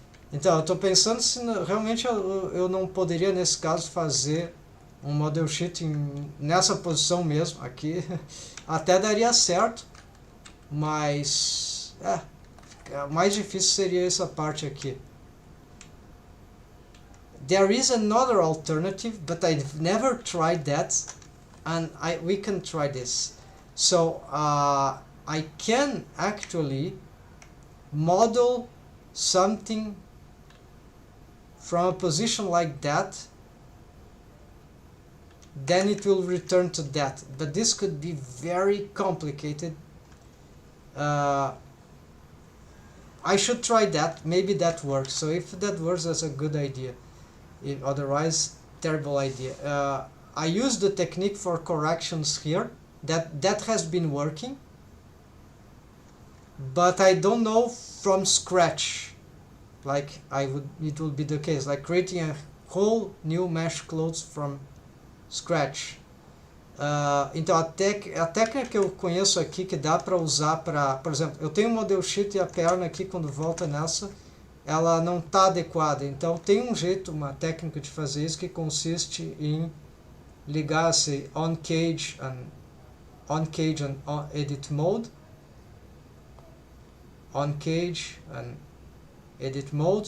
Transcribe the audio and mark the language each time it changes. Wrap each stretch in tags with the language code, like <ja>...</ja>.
<pt>Então, eu estou pensando se realmente eu não poderia, nesse caso, fazer um model sheet nessa posição mesmo, aqui. Até daria certo, mas o mais difícil seria essa parte aqui.</pt> <en>There is another alternative, but I've never tried that, and we can try this. So I can actually model something from a position like that, then it will return to that. But this could be very complicated. I should try that. Maybe that works. So if that works, that's a good idea. If otherwise, terrible idea. I use the technique for corrections here. That has been working. But I don't know from scratch. Like it will be the case, like creating a whole new mesh clothes from scratch.</en> <pt>Então a técnica que eu conheço aqui que dá para usar para, por exemplo, eu tenho um model sheet e a perna aqui quando volta nessa, ela não está adequada. Então tem um jeito, uma técnica de fazer isso que consiste em ligar-se</pt> <en>on cage and on edit mode, on cage and edit mode.</en>